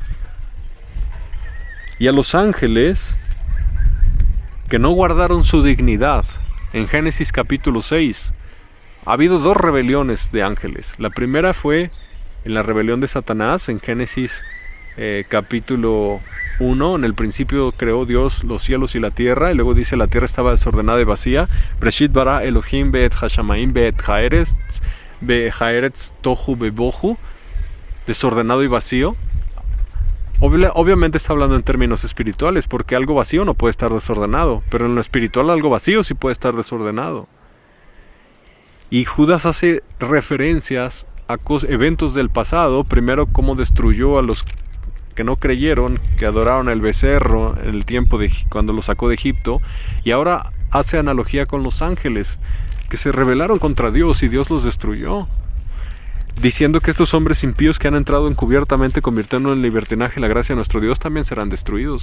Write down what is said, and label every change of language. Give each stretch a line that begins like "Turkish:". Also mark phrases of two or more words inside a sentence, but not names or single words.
Spanish: Y a los ángeles que no guardaron su dignidad, en Génesis capítulo 6, ha habido 2 rebeliones de ángeles. La primera fue en la rebelión de Satanás, en Génesis capítulo 1, en el principio creó Dios los cielos y la tierra, y luego dice la tierra estaba desordenada y vacía.
Hebrew: בראשית ברא אלוהים באת השמים באת הארץ תוהו בבוהו,
Spanish: desordenado y vacío. Obviamente está hablando en términos espirituales, porque algo vacío no puede estar desordenado, pero en lo espiritual algo vacío sí puede estar desordenado. Y Judas hace referencias a eventos del pasado, primero cómo destruyó a los que no creyeron, que adoraron el becerro en el tiempo de cuando lo sacó de Egipto, y ahora hace analogía con los ángeles, que se rebelaron contra Dios y Dios los destruyó, diciendo que estos hombres impíos que han entrado encubiertamente convirtiendo en libertinaje la gracia de nuestro Dios también serán destruidos.